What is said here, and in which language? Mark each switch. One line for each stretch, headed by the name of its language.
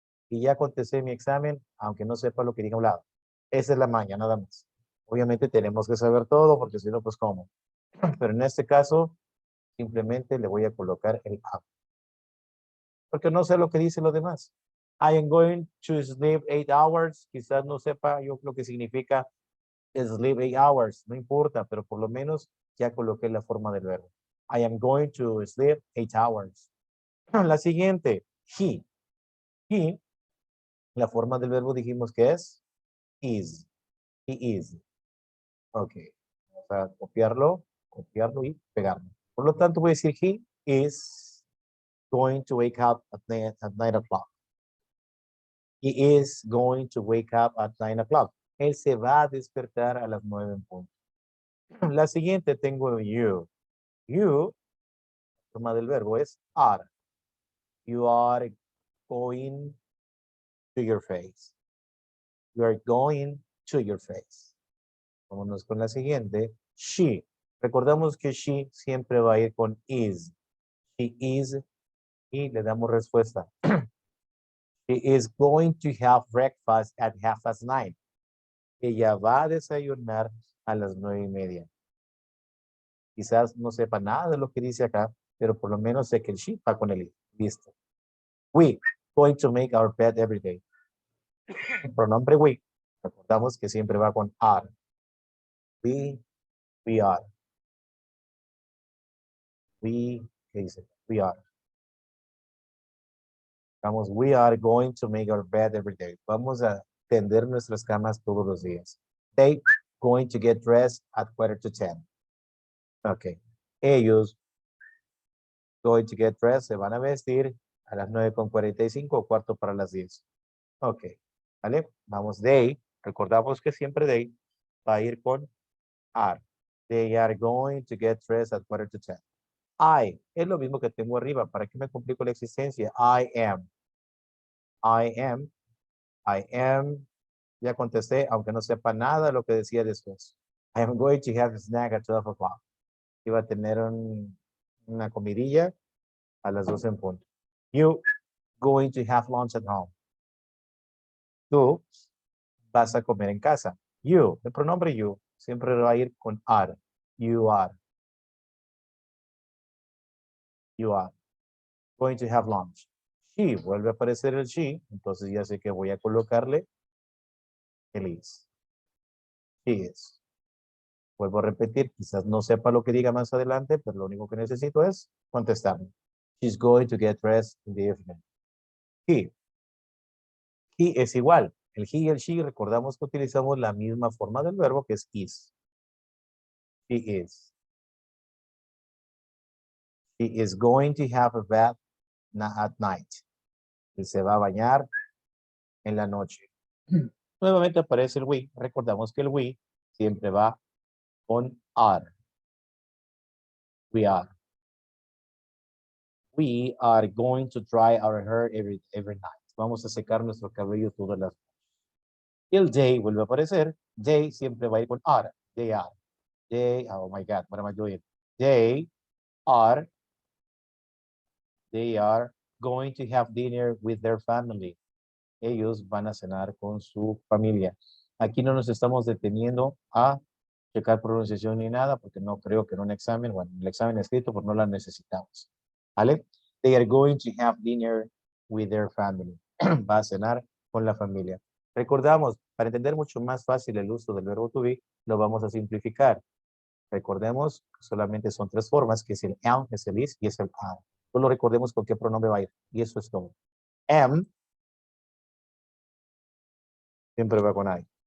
Spanish: Y ya contesté mi examen, aunque no sepa lo que diga a un lado. Esa es la maña, nada más. Obviamente tenemos que saber todo, porque si no, pues cómo. Pero en este caso, simplemente le voy a colocar el am. Porque no sé lo que dice lo demás.
English: I am going to sleep 8 hours.
Spanish: Quizás no sepa yo lo que significa
English: sleep 8 hours.
Spanish: No importa, pero por lo menos ya coloqué la forma del verbo.
English: I am going to sleep 8 hours.
Spanish: La siguiente, he. He, la forma del verbo dijimos que es is.
English: He is. Ok.
Spanish: Vamos a copiarlo y pegarlo. Por lo tanto, voy a decir
English: he is going to wake up at 9 o'clock. He is going to wake up at 9 o'clock.
Spanish: Él se va a despertar a las 9 en punto. La siguiente tengo you. You, forma del verbo es are.
English: You are going to your face. You are going to your face.
Spanish: Vámonos con la siguiente. She. Recordamos que she siempre va a ir con is.
English: She is
Spanish: y le damos respuesta.
English: She is going to have breakfast at 9:30.
Spanish: Ella va a desayunar a las 9:30. Quizás no sepa nada de lo que dice acá, pero por lo menos sé que el she va con el is. Listo.
English: We going to make our bed every day.
Spanish: El pronombre we. Recordamos que siempre va con are.
English: We are. We,
Spanish: ¿qué dice?
English: We are.
Spanish: Vamos,
English: we are going to make our bed every day.
Spanish: Vamos a tender nuestras camas todos los días.
English: They going to get dressed at 9:45. Ok.
Spanish: Ellos
English: going to get dressed,
Spanish: se van a vestir a las 9:45 o cuarto para las 10. Ok. ¿Vale? Vamos, they. Recordamos que siempre they va a ir con are.
English: They are going to get dressed at 9:45. I.
Spanish: Es lo mismo que tengo arriba. ¿Para qué me complico la existencia?
English: I am. I am. I am.
Spanish: Ya contesté, aunque no sepa nada de lo que decía después.
English: I am going to have a snack at 12 o'clock.
Spanish: Iba a tener una comidilla a las 12 en punto.
English: You going to have lunch at home.
Spanish: Tú vas a comer en casa. You, el pronombre you, siempre va a ir con are.
English: You are. You are. Going to have lunch.
Spanish: She, vuelve a aparecer el she, entonces ya sé que voy a colocarle el is.
English: She is.
Spanish: Vuelvo a repetir, quizás no sepa lo que diga más adelante, pero lo único que necesito es contestarme.
English: She's going to get dressed in the evening.
Spanish: He. He es igual. El he y el she, recordamos que utilizamos la misma forma del verbo que es is.
English: He is. He is going to have a bath at night.
Spanish: Él se va a bañar en la noche. Nuevamente aparece el we. Recordamos que el we siempre va con are.
English: We are. We are going to dry our hair every night.
Spanish: Vamos a secar nuestro cabello todas las noches. El they vuelve a aparecer. They siempre va a ir con are.
English: They are. They, oh my God, what am I doing? They are going to have dinner with their family.
Spanish: Ellos van a cenar con su familia. Aquí no nos estamos deteniendo a checar pronunciación ni nada, porque no creo que en un examen, bueno, en el examen escrito, pues no la necesitamos. ¿Vale?
English: They are going to have dinner with their family.
Spanish: Va a cenar con la familia. Recordamos, para entender mucho más fácil el uso del verbo to be, lo vamos a simplificar. Recordemos que solamente son tres formas, que es el am, es el is y es el are. Solo recordemos con qué pronombre va a ir. Y eso es todo. Am siempre va con I.